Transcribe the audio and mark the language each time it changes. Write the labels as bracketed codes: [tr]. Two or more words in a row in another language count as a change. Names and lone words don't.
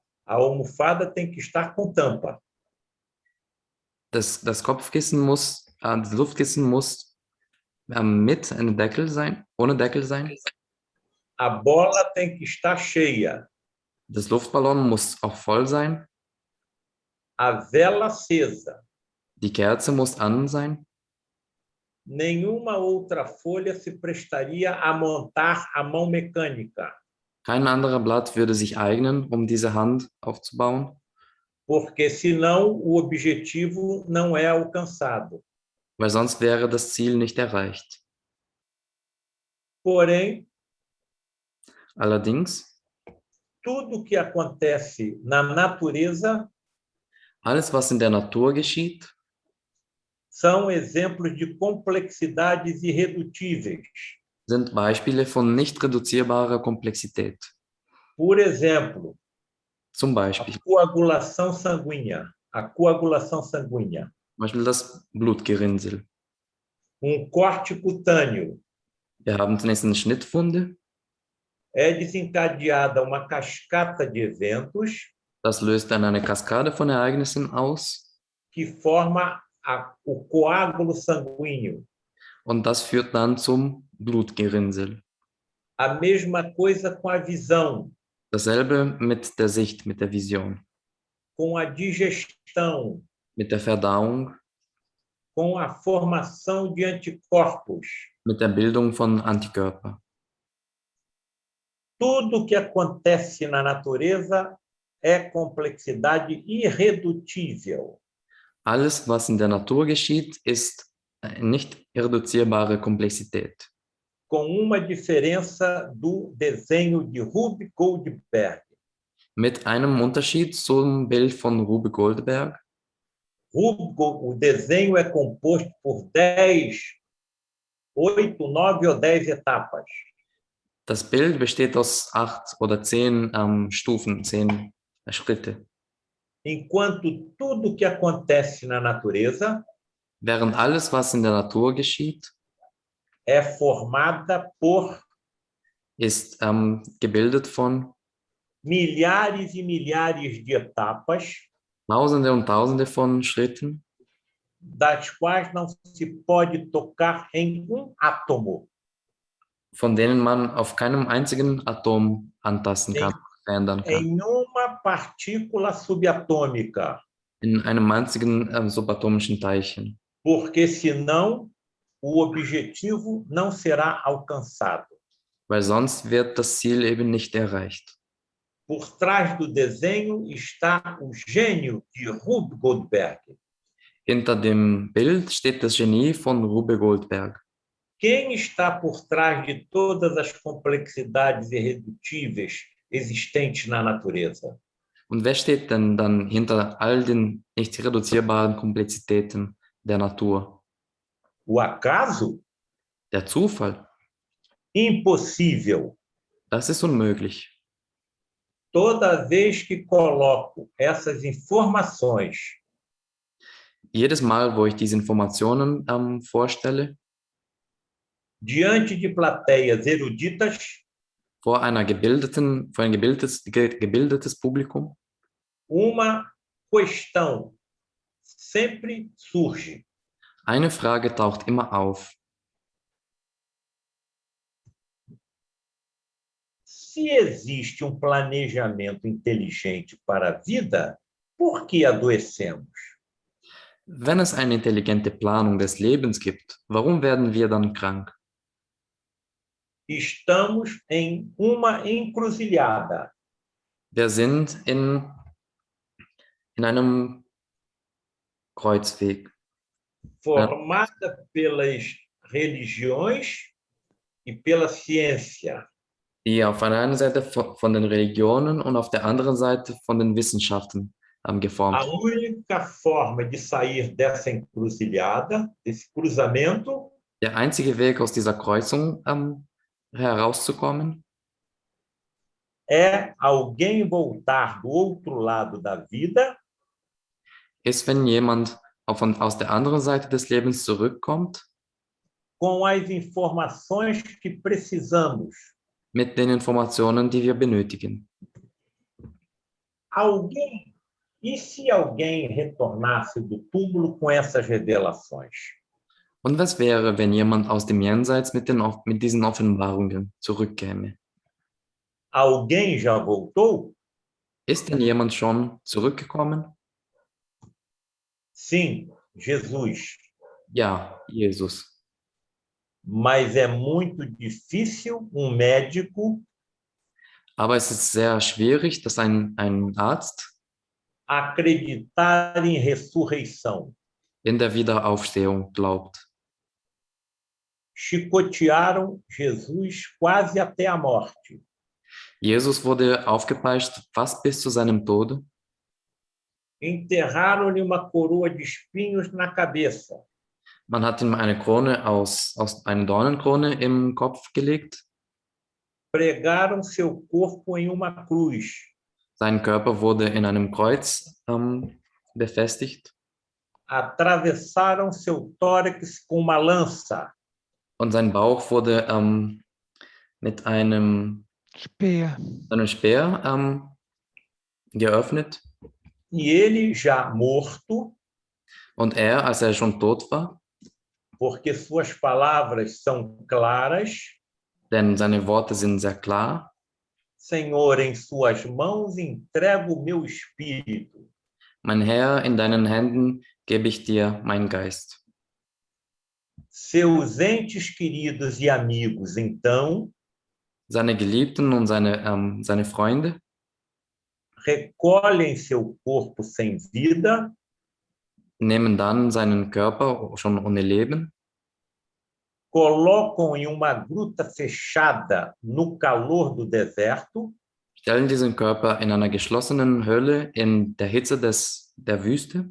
[pt] A almofada tem que estar com tampa. [de] Das Kopfkissen das Luftkissen muss mit einem Deckel sein, ohne Deckel sein. [pt] A bola tem que estar cheia. [de] Das Luftballon muss auch voll sein. [pt] A vela acesa. [de] Die Kerze muss an sein. [pt] Nenhuma outra folha se prestaria a montar a mão mecânica. [de] Kein anderer Blatt würde sich eignen, diese Hand aufzubauen. [pt] Porque senão o objetivo não é alcançado. [de] Weil sonst wäre das Ziel nicht erreicht. [pt] Porém, [de] allerdings, [pt] tudo que acontece na natureza, [de] alles was in der Natur geschieht, [pt] são exemplos de complexidades irredutíveis. [de] Sind Beispiele von nicht reduzierbarer Komplexität. [pt] Por exemplo, [de] zum Beispiel, [pt] a coagulação sanguínea. [de] Zum Beispiel das Blutgerinnsel. [pt] Corte cutâneo. [de] Wir haben zunächst eine Schnittwunde. [pt] É desencadeada uma cascata de eventos. [de] Das löst dann eine Kaskade von Ereignissen aus. [pt] Que forma o coágulo sanguíneo. [de] Und das führt dann zum Blutgerinnsel. [pt] A mesma coisa com a visão. [de] Dasselbe mit der Sicht, mit der Vision. [pt] Com a digestão. [de] Mit der Verdauung. [pt] Com a formação de anticorpos. [de] Mit der Bildung von Antikörper. [pt] Tudo que acontece na natureza é complexidade irredutível. [de] Alles, was in der Natur geschieht, ist nicht reduzierbare Komplexität. [pt] com uma diferença do desenho de Rube Goldberg. [de] Mit einem Unterschied zum Bild von Rube Goldberg. [pt] O desenho é composto por 10, 8, 9 ou 10 etapas. [de] Das Bild besteht aus 8 oder 10 Stufen, 10 Schritte. [pt] Enquanto tudo que acontece na natureza [de] Während alles, was in der Natur geschieht, [pt] é formada por [de] ist gebildet von [pt] milhares e milhares de etapas, [de] Tausende und Tausende von Schritten, [pt] das quais não se pode tocar em átomo. [de] von denen man auf keinem einzigen Atom antasten kann, verändern kann. [pt] Em uma partícula subatômica, [de] In einem einzigen subatomischen Teilchen. [pt] porque senão o objetivo não será alcançado. [de] Weil sonst wird das Ziel eben nicht erreicht. [pt] Por trás do desenho está o gênio de Rube Goldberg. [de] Hinter dem Bild steht das Genie von Rube Goldberg. [pt] Quem está por trás de todas as complexidades irredutíveis existentes na natureza? [de] Und wer steht denn dann hinter all den nicht reduzierbaren Komplexitäten der Natur? [pt] O acaso? [de] Der Zufall? [pt] Impossível. [de] Das ist unmöglich. [pt] Toda vez que coloco essas informações [de] Jedes Mal, wo ich diese Informationen vorstelle, [pt] diante de plateias eruditas, [de] vor ein gebildetes Publikum, [pt] uma questão sempre surge. [de] eine Frage taucht immer auf. [pt] Se existe planejamento inteligente para a vida, por que adoecemos? [de] Wenn es eine intelligente Planung des Lebens gibt, warum werden wir dann krank? [pt] Estamos em uma encruzilhada. [de] Wir sind in einem Kreuzweg, [pt] formada pelas religiões e pela ciência. [de] Die auf der einen Seite von den Religionen und auf der anderen Seite von den Wissenschaften geformt. [pt] A única forma de sair dessa encruzilhada, desse cruzamento, [de] Der einzige Weg aus dieser Kreuzung herauszukommen, [pt] é alguém voltar do outro lado da vida [de] ist, wenn jemand aus der anderen Seite des Lebens zurückkommt, [pt] com as informações que precisamos. [de] mit den Informationen, die wir benötigen. [pt] E se alguém retornasse do túmulo com essas revelações? [de] Und was wäre, wenn jemand aus dem Jenseits mit diesen Offenbarungen zurückkäme? [pt] Alguém já voltou? [de] Ist denn jemand schon zurückgekommen? [pt] Sim, Jesus. [de] Ja, Jesus. [pt] Mas é muito difícil médico [de] Aber es ist sehr schwierig, dass ein Arzt [pt] acreditar em ressurreição. [de] In der Wiederaufstehung glaubt. [pt] Chicotearam Jesus quase até a morte. [de] Jesus wurde aufgepeitscht fast bis zu seinem Tode. [pt] Enterraram-lhe uma coroa de espinhos na cabeça. [de] Man hat ihm eine Krone eine Dornenkrone im Kopf gelegt. [pt] Pregaram seu corpo em uma cruz. [de] Sein Körper wurde in einem Kreuz befestigt. [pt] Atravessaram seu tórax com uma lança. [de] Und sein Bauch wurde mit einem Speer geöffnet. [pt] E ele já morto. [de] Und er, als er schon tot war, [pt] porque suas palavras são claras. [de] Denn seine Worte sind sehr klar. [pt] Senhor, em suas mãos entrego o meu espírito. [de] Mein Herr, in deinen Händen gebe ich dir meinen Geist. [pt] Seus entes queridos e amigos, então, [de] seine Geliebten und seine Freunde, [pt] recolhem seu corpo sem vida, [de] nehmen dann seinen Körper schon ohne Leben, [pt] colocam em uma gruta fechada no calor do deserto [de] stellen diesen Körper in einer geschlossenen Höhle in der Hitze der Wüste